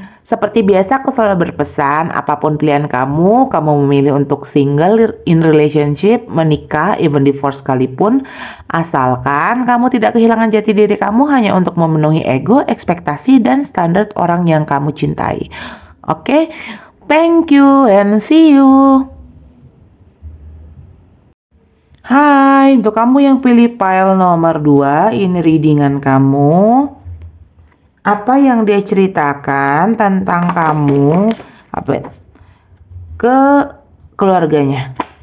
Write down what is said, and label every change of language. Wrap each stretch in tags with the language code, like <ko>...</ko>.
<id>Seperti biasa aku selalu berpesan, apapun pilihan kamu memilih untuk single, in relationship, menikah, even divorce sekalipun, asalkan kamu tidak kehilangan jati diri kamu hanya untuk memenuhi ego, ekspektasi, dan standar orang yang kamu cintai.</id> <en>Oke, thank you and see you.</en> <id>Hai, untuk kamu yang pilih file nomor 2, ini readingan kamu. Apa yang dia ceritakan tentang kamu ke keluarganya.</id>